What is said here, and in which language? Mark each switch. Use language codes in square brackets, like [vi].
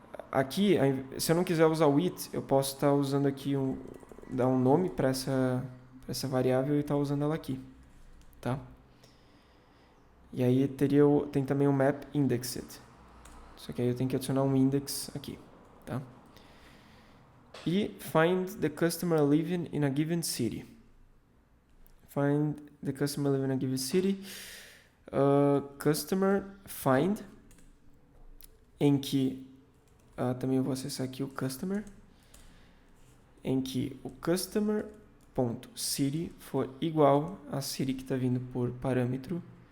[pt] Aqui, se eu não quiser usar o with, eu posso estar usando aqui dar um nome para essa variável e estar usando ela aqui, tá? E aí tem também o map indexed. Só que aí eu tenho que adicionar um index aqui, tá? [en] E find the customer living in a given city. Find the customer living in a given city. [pt] Customer find, em que também eu vou acessar aqui o customer, em que o customer.city for igual a city que está vindo por parâmetro.